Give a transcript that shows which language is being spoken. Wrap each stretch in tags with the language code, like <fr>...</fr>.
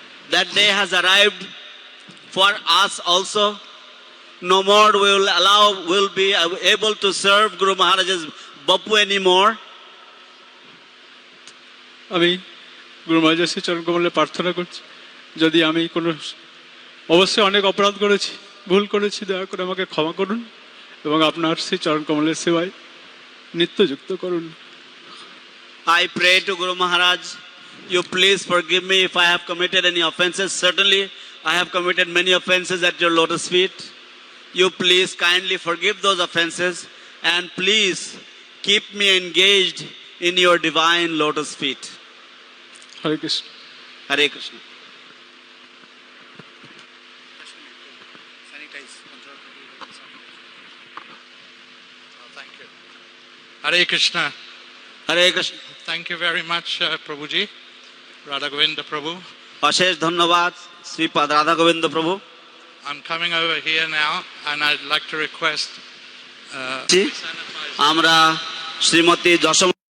<en>That day has arrived for us also. No more will be able to serve Guru Maharaj's Bapu anymore.</en> <bn>আমি গুরু মহারাজের শ্রী চরণ কমলে প্রার্থনা করছি, যদি আমি কোনো অবশ্যই অনেক অপরাধ করেছি, ভুল করেছি, দয়া করে আমাকে ক্ষমা করুন এবং আপনার শ্রী চরণ কমলের সেবায় নিত্যযুক্ত করুন।</bn> <en>I pray to Guru Maharaj, you please forgive me if I have committed any offenses. Certainly, I have committed many offenses at your lotus feet. You please kindly forgive those offenses and please keep me engaged in your divine lotus feet.</en> <bn>Hare Krishna.</bn> <en>Hare Krishna. Thank you. Hare Krishna. Hare Krishna. Thank you very much, Prabhuji, Radha Govinda Prabhu.</en> <bn>অশেষ ধন্যবাদ শ্রীপাদ রাধা গোবিন্দ প্রভু।</bn> <en>I'm coming over here now, and I'd like to request</en> <bn>আমরা শ্রীমতী যশোমতী</bn>